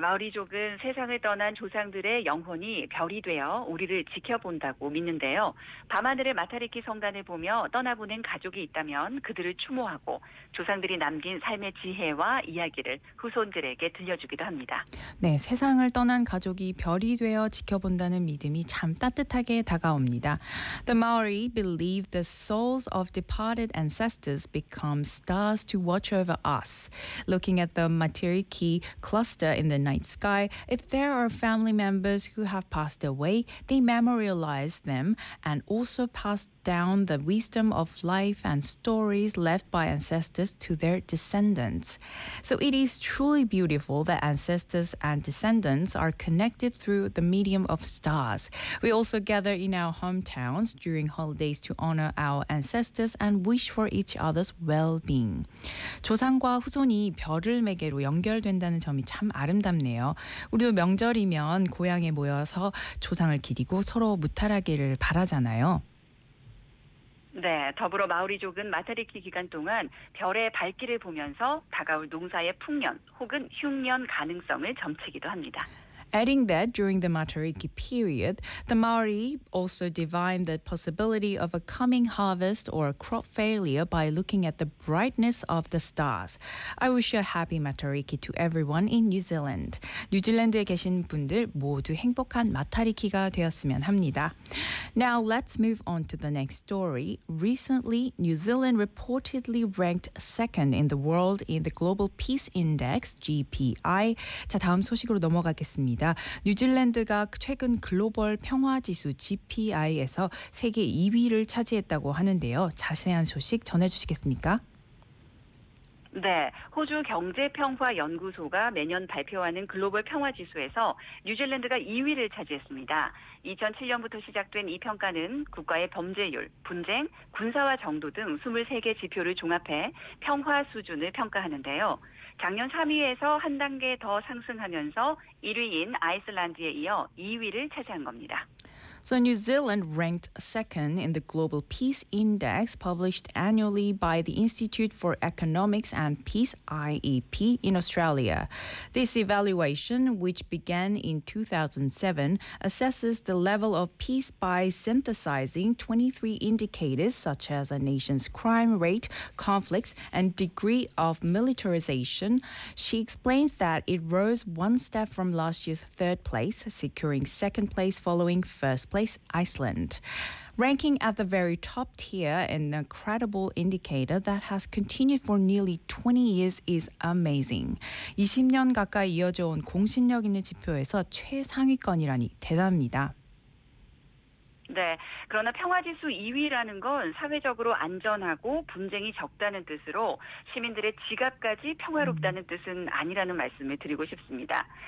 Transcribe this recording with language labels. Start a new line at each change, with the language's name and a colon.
Korean: 마오리족은 세상을 떠난 조상들의 영혼이 별이 되어 우리를 지켜본다고 믿는데요. 밤하늘의 마타리키 성단을 보며 떠나보낸 가족이 있다면 그들을 추모하고 조상들이 남긴 삶의 지혜와 이야기를 후손들에게 들려주기도 합니다. 네, 세상을 떠난 가족이 별이 되어 지켜본다는 믿음이 참 따뜻하게 다가옵니다.
English: The Maori believe the souls of departed ancestors become stars to watch over us. Looking at the Matariki cluster in the night sky, if there are family members who have passed away, they memorialize them and also pass down the wisdom of life and stories left by ancestors to their descendants. So it is truly beautiful that ancestors and descendants are connected through the medium of stars. We also gather in our hometowns during holidays to honor our ancestors and wish for each other's well-being.
Korean: 조상과 후손이 별을 매개로 연결된다는 점이 참 아름답네요. 우리도 명절이면 고향에 모여서 조상을 기리고 서로 무탈하기를 바라잖아요. 네, 더불어 마오리족은 마타리키 기간 동안 별의 밝기를 보면서 다가올 농사의 풍년 혹은 흉년 가능성을 점치기도 합니다.
English: Adding that during the Matariki period, the Maori also divine the possibility of a coming harvest or a crop failure by looking at the brightness of the stars. I wish a happy Matariki to everyone in New Zealand.
Korean: 뉴질랜드에 계신 분들 모두 행복한 마타리키가 되었으면 합니다.
English: Now let's move on to the next story. Recently, New Zealand reportedly ranked second in the world in the Global Peace Index, GPI.
Korean: 자, 다음 소식으로 넘어가겠습니다. 뉴질랜드가 최근 글로벌 평화지수 GPI에서 세계 2위를 차지했다고 하는데요. 자세한 소식 전해주시겠습니까? 네, 호주 경제평화연구소가 매년 발표하는 글로벌 평화지수에서 뉴질랜드가 2위를 차지했습니다. 2007년부터 시작된 이 평가는 국가의 범죄율, 분쟁, 군사화 정도 등 23개 지표를 종합해 평화 수준을 평가하는데요. 작년 3위에서 한 단계 더 상승하면서 1위인 아이슬란드에 이어 2위를 차지한 겁니다.
English: So New Zealand ranked second in the Global Peace Index published annually by the Institute for Economics and Peace, IEP, in Australia. This evaluation, which began in 2007, assesses the level of peace by synthesizing 23 indicators such as a nation's crime rate, conflicts, and degree of militarization. She explains that it rose one step from last year's third place, securing second place following first place. Iceland. Ranking at the very top tier in a credible indicator that has continued for nearly 20 years is amazing.
Korean: 20년 가까이 이어져 온 공신력 있는 지표에서 최상위권이라니 대단합니다. 네, 그러나 평화지수 2위라는 건 사회적으로 안전하고 분쟁이 적다는 뜻으로 시민들의 지갑까지 평화롭다는 뜻은 아니라는 말씀을 드리고 싶습니다.